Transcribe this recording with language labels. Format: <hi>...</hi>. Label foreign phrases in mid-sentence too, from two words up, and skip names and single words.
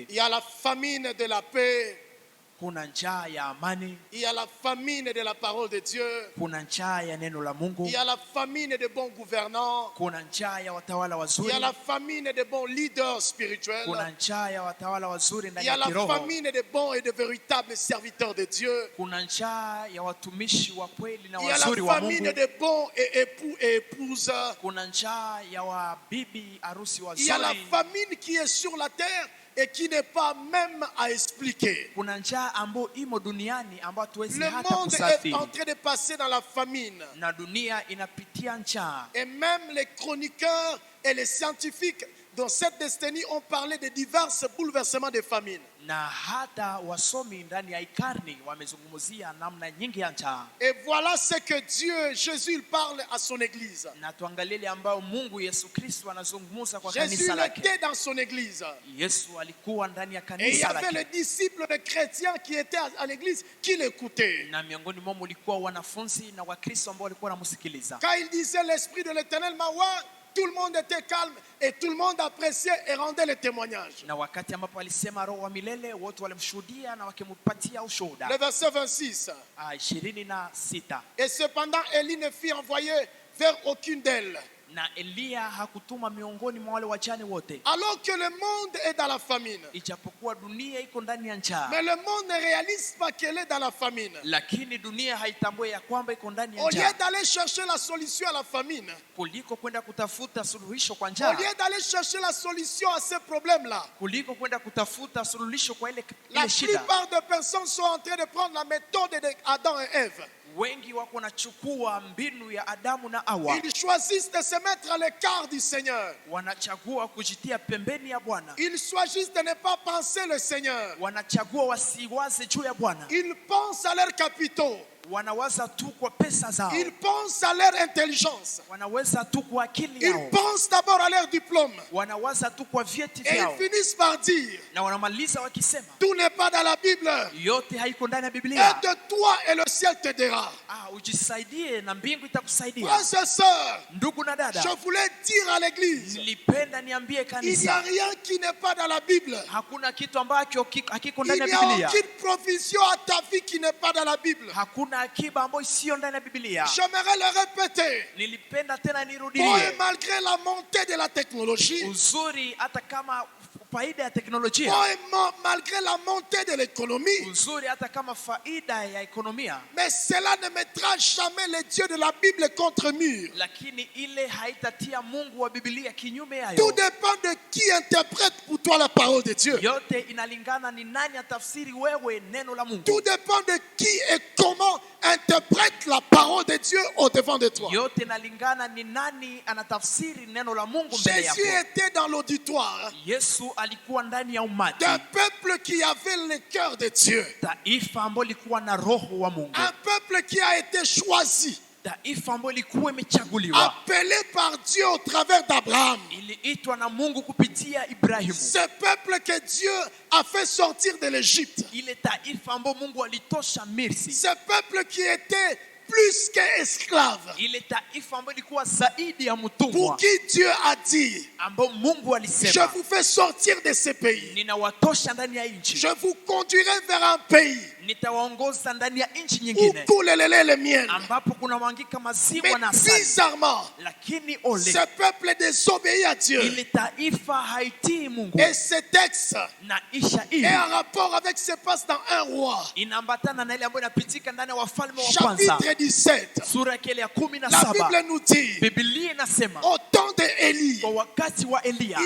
<fr>Il y a la famine de la paix.</fr> <sw>Kuna njaa ya amani,</sw> <fr>Il y a la famine de la parole de Dieu.</fr> <sw>kuna njaa ya neno la Mungu,</sw> <fr>Il y a la famine de bons gouvernants.</fr> <sw>kuna njaa ya watawala</sw> <fr>Il</fr> <sw>wazuri,</sw> <fr>y a la famine de bons leaders spirituels.</fr> <sw>kuna njaa ya watawala wazuri</sw> <fr>Il</fr> <sw>ndani</sw> <fr>y a</fr> <sw>ya</sw> <fr>la</fr> <sw>kiroho,</sw> <fr>famine de bons et de véritables serviteurs de Dieu.</fr> <sw>kuna njaa ya watumishi wa kweli na</sw> <fr>Il y a la</fr> <sw>wazuri wa</sw> <fr>famine</fr> <sw>Mungu,</sw> <fr>de bons et époux et épouses.</fr> <sw>kuna njaa ya wabibi harusi</sw> <fr>Il y a la</fr> <sw>wazuri,</sw> <fr>famine qui est sur la terre et qui n'est pas même à expliquer.</fr> <sw>kuna njaa ambayo imo duniani ambayo hatuwezi</sw> <fr>Le</fr> <sw>hata</sw> <fr>monde est</fr> <sw>kusafiri,</sw> <fr>en train de passer dans la famine.</fr> <sw>na dunia inapitia njaa.</sw> <fr>Et même les chroniqueurs et les scientifiques dans cette décennie ont parlé de divers bouleversements de famine.</fr> <sw>Na hata wasomi ndani ya ikarni wamezungumzia namna nyingi ya njaa.</sw> <fr>Et voilà ce que Dieu, Jésus, il parle à son église.</fr> <sw>Na tuangalie ile ambayo Mungu Yesu Kristo anazungumza kwa</sw> <fr>Jésus</fr> <sw>kanisa</sw> <fr>il</fr> <sw>lake.</sw> <fr>était dans son église.</fr> <sw>Yesu alikuwa ndani ya</sw> <fr>Et il y</fr> <sw>kanisa</sw> <fr>avait les</fr> <sw>lake.</sw> <fr>disciples de chrétiens qui étaient à l'église qui l'écoutaient.</fr> <sw>Na miongoni mwao mulikuwa wanafunzi na Wakristo ambao walikuwa wanamsikiliza.</sw> <fr>Quand il disait l'esprit de l'Éternel m'envoie, tout le monde était calme et tout le monde appréciait et rendait le témoignage.</fr> <sw>Na wakati ambapo alisema roho wa milele, wote walimshuhudia na wakimpatia ushuhuda.</sw> <fr>Le verset 26.</fr> <sw>26.</sw> <fr>Et cependant, Élie ne fut envoyé vers aucune d'elles.</fr> <sw>Na Elia hakutuma miongoni mwa wale wajane wote.</sw> <fr>Alors que le monde est dans la famine.</fr> <sw>Ijapokuwa dunia iko ndani ya njaa.</sw> <fr>Mais le monde ne réalise pas qu'elle est dans la famine.</fr> <sw>Lakini dunia haitambui ya kwamba iko ndani ya</sw> <fr>Au lieu</fr> <sw>njaa.</sw> <fr>d'aller chercher la solution à la famine,</fr> <sw>Kuliko kwenda kutafuta suluhisho kwa</sw> <fr>au</fr> <sw>njaa.</sw> <fr>lieu d'aller chercher la solution à ces problèmes-là,</fr> <sw>Kuliko kwenda kutafuta suluhisho kwa ile</sw> <fr>la</fr> <sw>shida.</sw> <fr>plupart des personnes sont en train de prendre la méthode d'Adam et Ève.</fr> <sw>Wengi wako wanachukua mbinu ya Adamu na Hawa.</sw> <fr>Ils choisissent de se mettre à l'écart du Seigneur.</fr> <sw>Wanachagua kujitia pembeni ya Bwana.</sw> <fr>Ils choisissent de ne pas penser le Seigneur.</fr> <sw>Wanachagua wasiwaze juu ya Bwana.</sw> <fr>Ils pensent à leurs capitaux.</fr> <sw>Wanawaza tu kwa pesa zao.</sw> <fr>Ils pensent à leur intelligence.</fr> <sw>Wanaweza tu kwa akili</sw> <fr>Ils</fr> <sw>yao.</sw> <fr>pensent d'abord à leur diplôme.</fr> <sw>Wanawaza tu kwa vyeti</sw> <fr>Et</fr> <sw>vyao.</sw> <fr>ils finissent par dire,</fr> <sw>Na wanamaliza wakisema</sw> <fr>tout n'est pas dans la Bible.</fr> <sw>yote haiko ndani ya Biblia.</sw> <fr>Aide-toi et le ciel t'aidera.</fr> <sw>Ujisaidie na mbingu itakusaidia.</sw> <fr>Frères et sœurs,</fr> <sw>Ndugu na dada,</sw> <fr>je voulais dire à l'église,</fr> <sw>nilipenda niambie</sw> <fr>il n'y a</fr> <sw>kanisa,</sw> <fr>rien qui n'est pas dans la Bible.</fr> <sw>hakuna kitu ambacho hakiko</sw> <fr>Il</fr> <sw>ndani</sw> <fr>n'y</fr> <sw>ya</sw> <fr>a</fr> <sw>Biblia.</sw> <fr>aucune provision à ta vie qui n'est pas dans la Bible.</fr> <sw>Hakuna akiba ambayo sio ndani ya Biblia.</sw> <fr>J'aimerais le répéter.</fr> <sw>Nilipenda tena</sw> <fr>Bon,</fr> <sw>nirudilie.</sw> <fr>et malgré la montée de la technologie,</fr> <sw>Uzuri hata kama faida ya teknolojia.</sw> <fr>bon, et malgré la montée de l'économie,</fr> <sw>Uzuri hata kama faida ya ekonomia.</sw> <fr>mais cela ne mettra jamais les dieux de la Bible contre mur.</fr> <sw>Lakini ile haitatia Mungu wa Biblia kinyume</sw> <fr>Tout</fr> <sw>yayo.</sw> <fr>dépend de qui interprète pour toi la parole de Dieu.</fr> <sw>Yote inalingana ni nani atafsiri wewe neno la Mungu.</sw> <fr>Tout dépend de qui et comment interprète la parole de Dieu au devant de toi.</fr> <sw>Yote inalingana ni nani anatafsiri neno la Mungu mbele</sw> <fr>Jésus</fr> <sw>yako.</sw> <fr>était dans l'auditoire</fr> <sw>Yesu alikuwa ndani ya umati.</sw> <fr>d'un peuple qui avait le cœur de Dieu.</fr> <sw>Taifa ambalo likuwa na roho wa Mungu.</sw> <fr>Un peuple qui a été choisi,</fr> <sw>Taifa ambalo likuwa imechaguliwa.</sw> <fr>appelé par Dieu au travers d'Abraham.</fr> <sw>Iliitwa na Mungu kupitia Ibrahimu.</sw> <fr>Ce peuple que Dieu a fait sortir de l'Égypte.</fr> <sw>Ile taifa ambalo Mungu alitosha Misri.</sw> <fr>Ce peuple qui était plus qu'esclave.</fr> <sw>Ile taifa ambalo likuwa zaidi ya</sw> <fr>Pour</fr> <sw>mtumwa.</sw> <fr>qui Dieu a dit,</fr> <sw>Ambao Mungu</sw> <fr>je</fr> <sw>alisema,</sw> <fr>vous fais sortir de ce pays.</fr> <sw>ninawatosha ndani ya nchi.</sw> <fr>Je vous conduirai vers un pays</fr> <sw>Nitawaongoza ndani ya nchi</sw> <fr>où</fr> <sw>nyingine</sw> <fr>coule le lait et le miel.</fr> <sw>ambapo kuna mwangika maziwa</sw> <fr>Mais</fr> <sw>na asali.</sw> <fr>bizarrement,</fr> <sw>Lakini ole,</sw> <fr>ce peuple désobéit à Dieu.</fr> <sw>ile taifa haitii Mungu.</sw> <fr>Et ce texte</fr> <sw>Na isha hii</sw> <fr>est en rapport avec ce qui se passe dans un roi.</fr> <sw>inaambatana na ile ambayo inapitika ndani ya Wafalme wa Kwanza</sw> <fr>Chapitre 17.</fr> <sw>sura yake ya</sw> <fr>La</fr> <sw>17.</sw> <fr>Bible nous dit,</fr> <sw>Biblia inasema</sw> <fr>au temps d'Élie,</fr> <sw>kwa wakati wa Elia</sw>